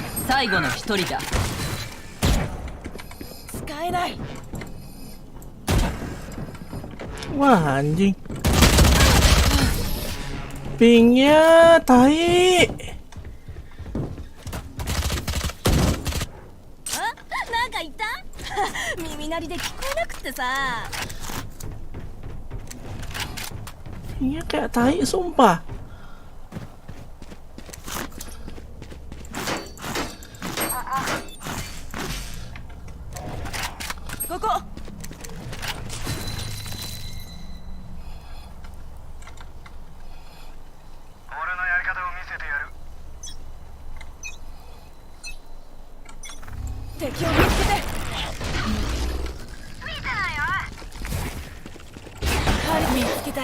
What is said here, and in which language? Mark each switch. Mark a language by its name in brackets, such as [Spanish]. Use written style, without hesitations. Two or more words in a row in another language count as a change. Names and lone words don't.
[Japanese] 最後の一人だ。使えない。 [Indonesian] Wah anjing. Pingnya tai. [Japanese] なんか言った？耳鳴りで聞こえなくってさ。 [Indonesian] Pingnya kayak tai sumpah. [Japanese] Koko. 敵を見つけて。見つけた。